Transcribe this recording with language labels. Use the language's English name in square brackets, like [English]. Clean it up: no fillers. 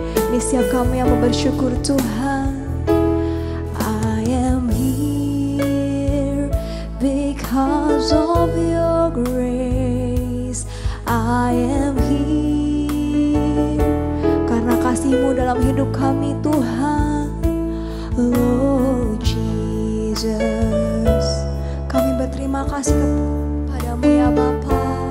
[Indonesian] Ini setiap kami yang mau bersyukur Tuhan. [English] I am here because of your grace. I am here [Indonesian] karena kasih-Mu dalam hidup kami Tuhan, Lord Jesus. Kami berterima kasih kepadamu ya Bapa.